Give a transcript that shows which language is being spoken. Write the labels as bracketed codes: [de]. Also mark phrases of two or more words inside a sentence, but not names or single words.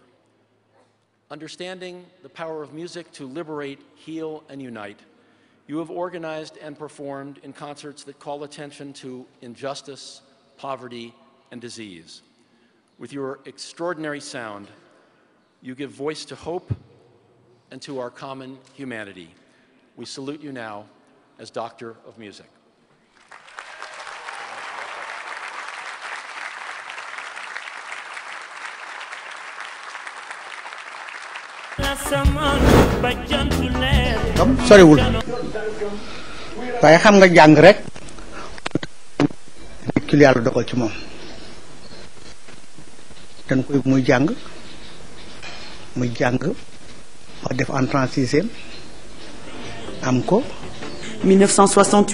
[en] Understanding the power of music to liberate, heal, and unite, you have organized and performed in concerts that call attention to injustice, poverty, and disease. With your extraordinary sound, you give voice to hope and to our common humanity. We salute you now as Doctor of Music. [wo] comme soriwul waaye xam nga jàng rek nit ki yàlla dogal ci moom dañ koy muy jàng ba def [fr] entrée en sixième [wo] am ko